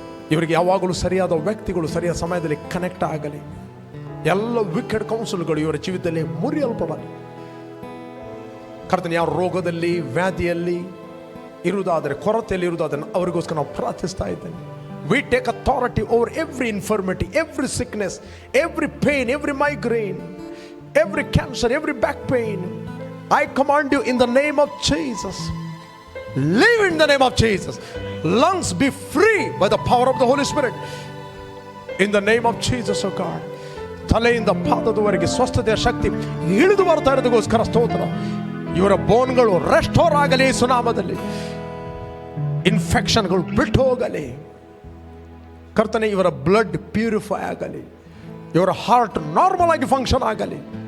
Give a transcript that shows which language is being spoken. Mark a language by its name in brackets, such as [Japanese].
[Kannada] ಇವರಿಗೆ ಯಾವಾಗಲೂ ಸರಿಯಾದ ವ್ಯಕ್ತಿಗಳು ಸರಿಯಾದ ಸಮಯದಲ್ಲಿ ಕನೆಕ್ಟ್ ಆಗಲಿ. ಎಲ್ಲ ವಿಕೆಡ್ ಕೌನ್ಸಿಲ್ಗಳು ಇವರ ಜೀವಿತದಲ್ಲಿ ಮುರಿಯಲ್ಪಡಲಿ. ಕರ್ತನೆ, ಯಾವ ರೋಗದಲ್ಲಿ ವ್ಯಾಧಿಯಲ್ಲಿ ಇರುವುದಾದರೆ, ಕೊರತೆಯಲ್ಲಿ ಇರುವುದಾದರೆ ಅವರಿಗೋಸ್ಕರ ನಾವು ಪ್ರಾರ್ಥಿಸ್ತಾ ಇದ್ದೇನೆ. [English] We take authority over every infirmity, every sickness, every pain, every migraine, every cancer, every back pain. I command you in the name of Jesus. Live in the name of Jesus. Lungs be free by the power of the Holy Spirit. In the name of Jesus, oh God. [Kannada] ತಲೆಯಿಂದ ಪಾದದವರೆಗೆ ಸ್ವಸ್ಥತೆಯ ಶಕ್ತಿ ಇಳಿದು ಬರ್ತಾ ಇರೋದಕ್ಕೋಸ್ಕರ ಸ್ತೋತ್ರ. ಇವರ ಬೋನ್ಗಳು restore ಆಗಲಿ ಯೇಸು ನಾಮದಲ್ಲಿ. ಇನ್ಫೆಕ್ಷನ್ಗಳು ಬಿಟ್ಟು ಹೋಗಲಿ ಕರ್ತನೆ. ಇವರ ಬ್ಲಡ್ ಪ್ಯೂರಿಫೈ ಆಗಲಿ, ಇವರ ಹಾರ್ಟ್ ನಾರ್ಮಲ್ ಆಗಿ ಫಂಕ್ಷನ್ ಆಗಲಿ.